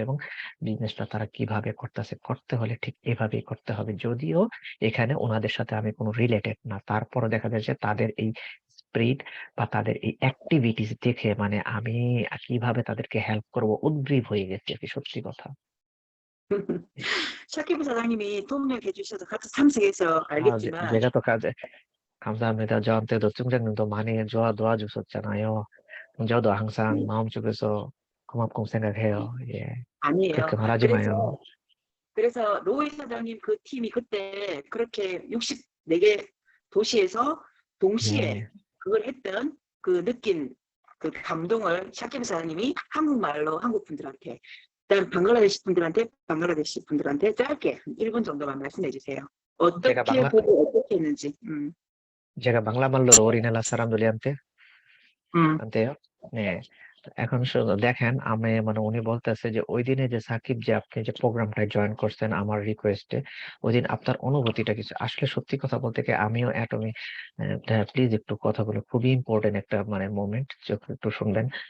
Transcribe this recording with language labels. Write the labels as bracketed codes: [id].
[bn] এবং বিজনেসটা তারা কিভাবে করতেছে, করতে হলে ঠিক এভাবেই করতে হবে। যদিও এখানে ওনাদের সাথে আমি কোনো রিলেটেড না, তারপরে দেখা যায় যে তাদের এই স্পিরিট বা তাদের এই অ্যাক্টিভিটিস দেখে মানে আমি কিভাবে তাদেরকে হেল্প করব উদ্গ্রীব হয়ে গেছে আর কি, সত্যি কথা। [ko] 샤키브 사장님이 통역해 주셔서 같이 참석해서 알겠지만 제가 또 감사합니다. 저한테도 총장님도 많이 도와주셨잖아요. 저도 항상 마음속에서 고맙고 생각해요. 예. 아니에요. 그렇게 말하지 마요. 그래서 로이 사장님 그 팀이 그때 그렇게 64개 도시에서 동시에 네. 그걸 했던 그 느낀 그 감동을 샤키브 사장님이 한국말로 한국 분들한테, 일단 방글라데시 분들한테 짧게 1분 정도만 말씀해 주세요. 제가 어떻게 방라, 보고 어떻게 했는지. 제가 방라 말로로 오리넬라 사람들한테 음. [bn] আনতেও হ্যাঁ। তো এখন শুধু দেখেন, আমি মানে উনি বলতেছে যে ওই দিনে যে সাকিব যে আপনি যে প্রোগ্রামটা জয়েন করছেন আমার রিকোয়েস্টে, ওই দিন আপনার অনুভূতিটা কিছু। আসলে সত্যি কথা বলতে কি আমিও অ্যাটমি, প্লিজ একটু কথা বলে, খুবই ইম্পর্টেন্ট একটা মানে মোমেন্ট, একটু শুনবেন।